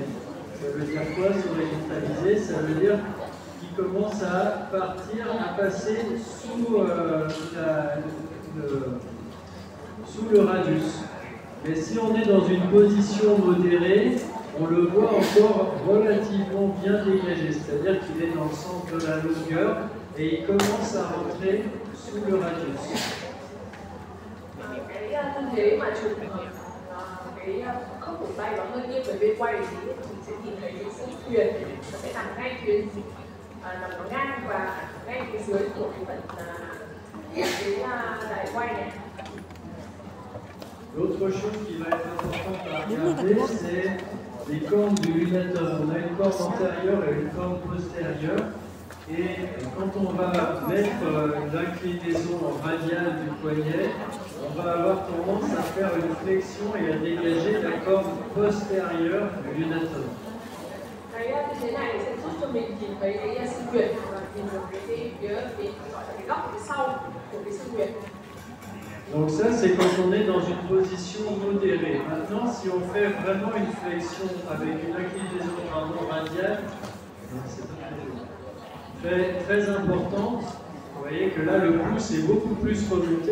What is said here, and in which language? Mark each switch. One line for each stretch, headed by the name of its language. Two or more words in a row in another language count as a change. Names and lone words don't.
French: Ça veut dire quoi, s'horizontaliser? Ça veut dire qu'il commence à partir, à passer sous le radius. Mais si on est dans une position modérée, on le voit encore relativement bien dégagé, c'est-à-dire qu'il est dans le sens de la longueur et il commence à rentrer sous le radius.
Vietnamese: Cái tư thế mà chụp cái khớp cổ tay và hơi nghiêng về bên quay thì mình sẽ nhìn thấy cái xương thuyền nó sẽ nằm ngay phía nằm nó ngang và ngay phía dưới của cái phần cái đài quay này.
French: L'autre chose qui va être importante à regarder, c'est les cornes du lunatum. On a une corne antérieure et une corne postérieure. Et quand on va mettre l'inclinaison radiale du poignet, on va avoir tendance à faire une flexion et à dégager la corne postérieure du lunatum.
Vietnamese: Cái tư thế này sẽ giúp cho mình nhìn thấy cái xương huyền và nhìn được cái phía gọi là cái góc phía sau của cái xương huyền.
French: Donc ça, c'est quand on est dans une position modérée. Maintenant, si on fait vraiment une flexion avec une inclinaison radiale, très importante, vous voyez que là, le pouce est beaucoup plus remonté.